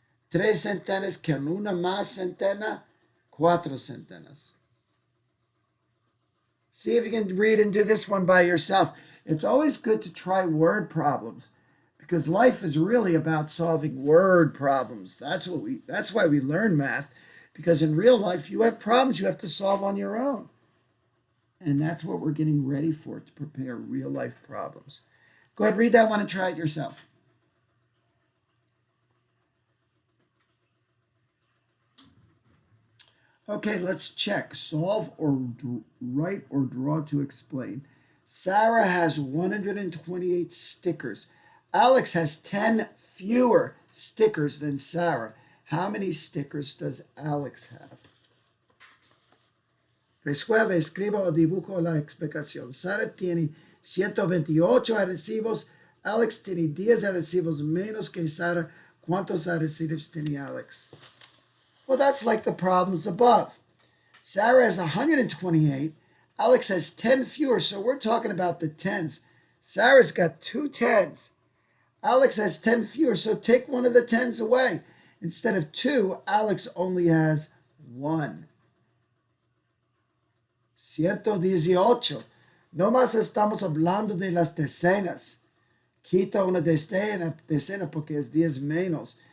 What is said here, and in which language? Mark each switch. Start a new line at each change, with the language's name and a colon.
Spanish: 3 centenas con una más centena, 4 centenas.
English: See if you can read and do this one by yourself. It's always good to try word problems because life is really about solving word problems. That's why we learn math, because in real life you have problems you have to solve on your own. And that's what we're getting ready for, to prepare real life problems. Go ahead, read that one and try it yourself. Okay, let's check. Solve or write or draw to explain. Sarah has 128 stickers. Alex has 10 fewer stickers than Sarah. How many stickers does Alex have?
Spanish: Resuelve, escriba o dibujo la explicación. Sarah tiene 128 adhesivos. Alex tiene 10 adhesivos menos que Sarah. ¿Cuántos adhesivos tiene Alex?
English: Well, that's like the problems above. Sarah has 128. Alex has 10 fewer, so we're talking about the tens. Sarah's got 2 10s. Alex has 10 fewer, so take one of the 10s away. Instead of 2, Alex only has 1. 118.
Spanish: No más estamos hablando de las decenas. Quita una decena porque es 10 menos.